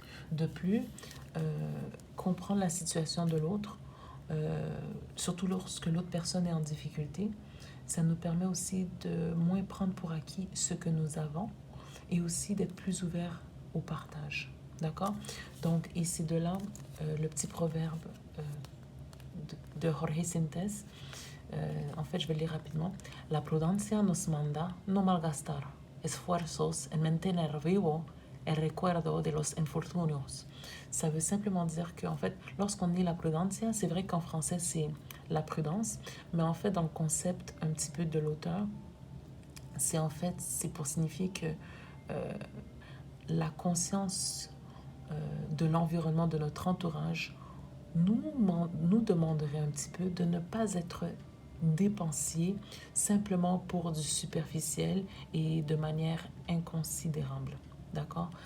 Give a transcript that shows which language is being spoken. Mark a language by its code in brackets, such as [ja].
[fr] De plus, comprendre la situation de l'autre, surtout lorsque l'autre personne est en difficulté, ça nous permet aussi de moins prendre pour acquis ce que nous avons et aussi d'être plus ouvert au partage. D'accord? Donc, et c'est de là le petit proverbe de Jorge Sintes. En fait, je vais le lire rapidement. [es] La prudencia nos manda no malgastar esfuerzos en mantener vivo el recuerdo de los infortunios. [fr] Ça veut simplement dire qu'en fait, lorsqu'on dit la prudencia, c'est vrai qu'en français, c'est la prudence, mais en fait, dans le concept un petit peu de l'auteur, c'est pour signifier que la conscience de l'environnement, de notre entourage, nous demanderait un petit peu de ne pas être dépensier simplement pour du superficiel et de manière inconsidérable. D'accord?